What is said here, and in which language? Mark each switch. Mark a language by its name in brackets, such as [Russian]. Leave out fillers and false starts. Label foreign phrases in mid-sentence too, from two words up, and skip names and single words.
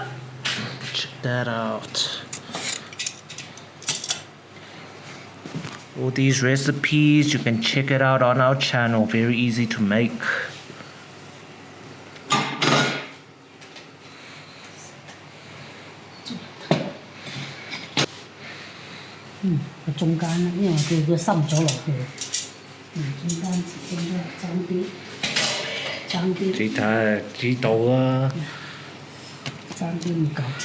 [English] Check that out. All these recipes, you can check it out on our channel. Very easy to make. [Cantonese] 中間啦，因為佢滲咗落去。中間爭啲。你睇知道啦。爭啲唔夠重。